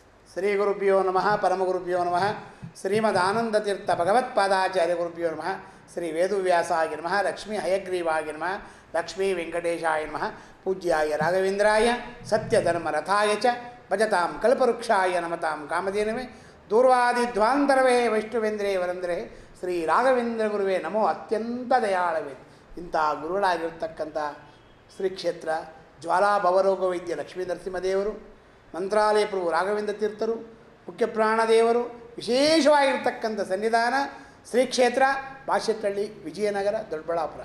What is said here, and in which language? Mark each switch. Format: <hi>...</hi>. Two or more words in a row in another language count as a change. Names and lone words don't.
<sa>ಶ್ರೀ ಗುರುಭ್ಯೋ ನಮಃ ಪರಮಗುರುಭ್ಯೋ ನಮಃ ಶ್ರೀಮದಾನಂದತೀರ್ಥ ಭಗವತ್ಪಾದಾಚಾರ್ಯ ಗುರುಭ್ಯೋ ನಮಃ ಶ್ರೀ ವೇದವ್ಯಾಸಾಯ ನಮಃ ಲಕ್ಷ್ಮೀ ಹಯಗ್ರೀವಾಯ ನಮಃ ಲಕ್ಷ್ಮೀ ವೆಂಕಟೇಶಾಯ ನಮಃ ಪೂಜ್ಯಾಯ ರಾಘವೇಂದ್ರಾಯ ಸತ್ಯಧರ್ಮರಥಾಯ ಚ ಭಜತಾಂ ಕಲ್ಪವೃಕ್ಷಾಯ ನಮತಾಂ ಕಾಮಧೇನವೇ ದೂರ್ವಾದಿಧ್ವಾಂತರವೇ ವೈಷ್ಣವೇಂದ್ರೇ ವರಂದ್ರೇ ಶ್ರೀ ರಾಘವೇಂದ್ರ ಗುರುವೇ ನಮೋ ಅತ್ಯಂತ ದಯಾಳವೇ.</sa> <kn>ಇಂಥ ಗುರುಗಳಾಗಿರ್ತಕ್ಕಂಥ ಶ್ರೀ ಕ್ಷೇತ್ರ ಜ್ವಾಲಾ ಭವರೋಗ ವೈದ್ಯ ಲಕ್ಷ್ಮೀ ನರಸಿಂಹದೇವರು, ಮಂತ್ರಾಲಯ ಪ್ರಭು ರಾಘವೇಂದ್ರ ತೀರ್ಥರು, ಮುಖ್ಯ ಪ್ರಾಣದೇವರು ವಿಶೇಷವಾಗಿರ್ತಕ್ಕಂಥ ಸನ್ನಿಧಾನ ಶ್ರೀ ಕ್ಷೇತ್ರ ಬಾಶೆಟ್ಟಳ್ಳಿ ವಿಜಯನಗರ ದೊಡ್ಡಬಳ್ಳಾಪುರ.</kn>